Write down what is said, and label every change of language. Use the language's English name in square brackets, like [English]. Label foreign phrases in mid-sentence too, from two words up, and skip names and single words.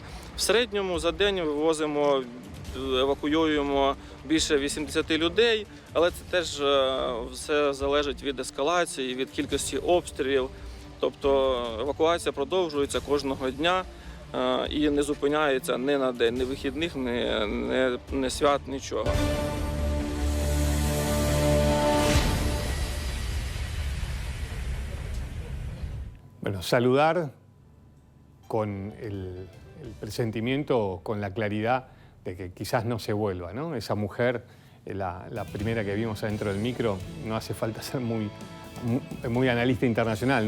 [Ukrainian] В середньому за день вивозимо, евакуюємо більше 80 людей, але це теж все залежить від ескалації, від кількості обстрілів. Тобто евакуація продовжується кожного дня і не зупиняється ні на день, ні вихідних, ні свят, нічого. [Spanish] Bueno, saludar con el presentimiento, con la claridad de que quizás no se vuelva, ¿no? Esa mujer, la primera que vimos adentro del micro, no hace falta ser muy analista internacional, ¿no?